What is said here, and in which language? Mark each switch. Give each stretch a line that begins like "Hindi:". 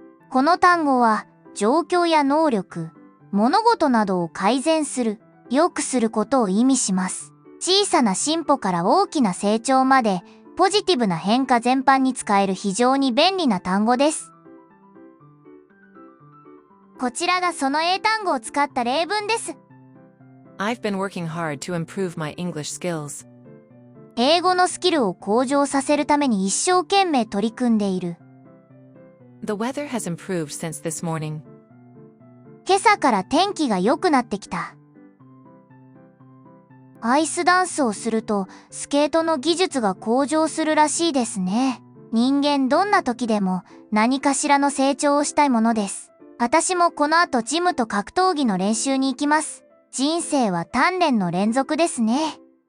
Japanese: この単語は状況や能力、物事などを改善する、良くすることを意味します。小さな進歩から大きな成長までポジティブな変化全般に使える非常に便利な単語です。こちらがその英単語を使った例文です。
English: I've been working hard to improve my English skills.
Japanese: 英語のスキルを向上させるために一生懸命取り組んでいる。
English: The weather has improved since this morning.
Japanese: 今朝から天気が良くなってきた。アイスダンスをするとスケートの技術が向上するらしいですね。人間どんな時でも何かしらの成長をしたいものです。私もこの後ジムと格闘技の練習に行きます。人生は鍛錬の連続ですね。